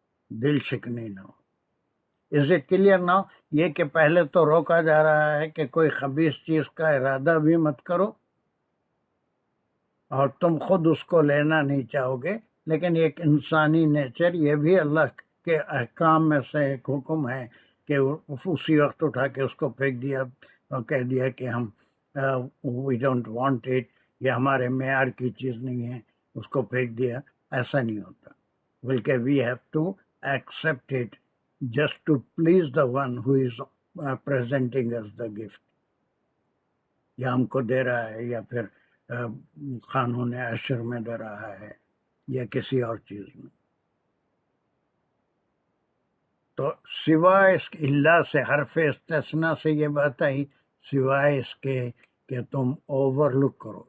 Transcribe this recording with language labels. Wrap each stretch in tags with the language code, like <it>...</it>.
<ur>دل شکنی نہ ہو.</ur> <en>Is it clear نا؟</en> <ur>یہ کہ پہلے تو روکا جا رہا ہے کہ کوئی خبیث چیز کا ارادہ بھی مت کرو، اور تم خود اس کو لینا نہیں چاہو گے. لیکن ایک انسانی نیچر، یہ بھی اللہ کے احکام میں سے ایک حکم ہے کہ اسی وقت اٹھا کے اس کو پھینک دیا اور کہہ دیا کہ ہم</ur> <en>we don't want it,</en> <ur>یہ ہمارے معیار کی چیز نہیں ہے، اس کو پھینک دیا. ایسا نہیں ہوتا، بلکہ</ur> <en>We have to accept it just to please the one who is presenting us the gift.</en> <ur>یا ہم کو دے رہا ہے، یا پھر قانون عشر میں دے رہا ہے، یا کسی اور چیز میں. تو سوائے اس کے اللہ سے، حرف استثناء سے یہ بات آئی، سوائے اس کے کہ تم اوور لک کرو.</ur>